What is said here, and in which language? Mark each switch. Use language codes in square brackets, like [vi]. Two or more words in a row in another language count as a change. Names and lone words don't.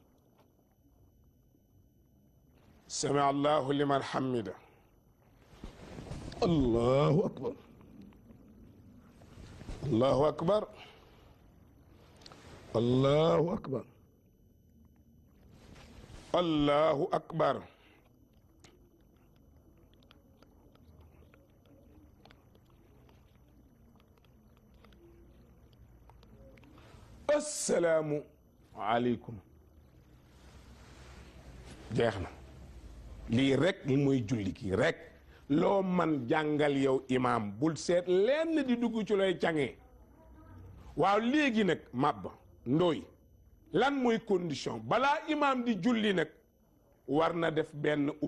[ar] سمع الله لمن حمده الله أكبر الله أكبر الله أكبر الله أكبر السلام عليكم [wo] jeex na lii rek li mooy julli gi rek loo man jàngal yow imaam bul seet lenn di dugg ci looy cangee waaw léegi nag màbb ndooy lan mooy condition balaa imaam di julli nag war na def benn